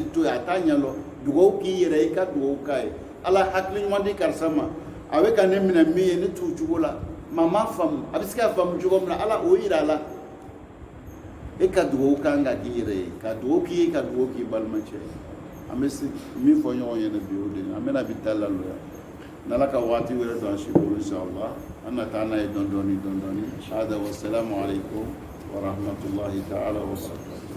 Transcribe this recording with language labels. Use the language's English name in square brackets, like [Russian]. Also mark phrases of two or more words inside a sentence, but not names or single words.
[Bambara] to yen a t'a ɲɛ lɔ dugawu k'i yɛrɛ i ka dugawu k'a ye Ala hakili ɲuman di karisa ma a bɛ ka ne minɛ min ye ne t'o cogo la maa ma faamu a bɛ se ka faamu cogo min na Ala o yira a la e ka dugawu kan ka k'i yɛrɛ ye ka dugawu k'i ye ka dugawu k'i balimacɛ ye an bɛ min fɔ ɲɔgɔn ɲɛna bi o de an bɛna bi ta laloya n'Ala ka waati wɛrɛ don an si bolo inshallah an na taa n'a ye dɔɔni dɔɔni hada [Arabic] والسلام عليكم ورحمة الله تعالى وبركاته